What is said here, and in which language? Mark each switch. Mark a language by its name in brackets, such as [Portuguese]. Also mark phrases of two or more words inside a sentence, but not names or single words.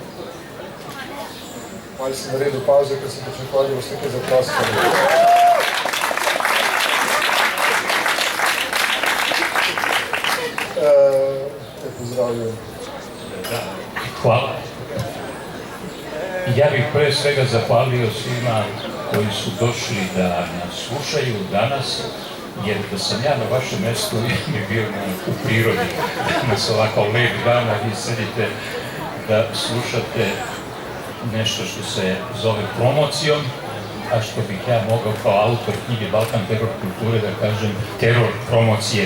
[Slovenian] Malo sem naredil pauze, ker sem pričakoval, da boste nekaj zaproskali. Pozdravljam. Hvala. [Serbian] Ja bih pre svega zahvalio svima koji su došli da nas slušaju danas, jer da sam ja na vašem mjestu bi bio u prirodi. Danas ovako lep dan, a vi sedite da slušate nešto što se zove promocijom, a što bih ja mogao kao autor knjige Balkan, teror kulture da kažem teror promocije.